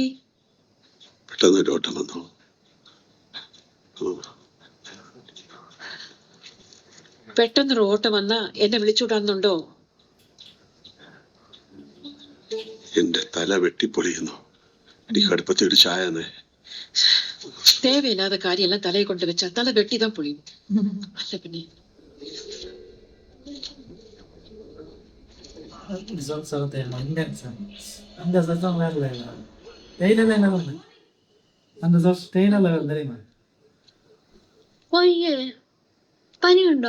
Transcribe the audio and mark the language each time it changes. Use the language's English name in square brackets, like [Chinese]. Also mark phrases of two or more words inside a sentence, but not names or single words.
[Malayalam] പെട്ടെന്ന് ഓട്ടം വന്നു. പെട്ടെന്നൊരു ഓട്ടം വന്നാ എന്നെ വിളിച്ചുവിടാന്നുണ്ടോ? എന്റെ തല വെട്ടിപ്പൊളിയുന്നു. അടുപ്പത്തിട്ട് ചായന്ന് [Tamil] தேவையில்லாத காரியம் எல்லாம் தலையை கொண்டு வச்சா தலை வெட்டிதான் பொழியும். [Malayalam] അല്ല പിന്നെ പനിയുണ്ടോ?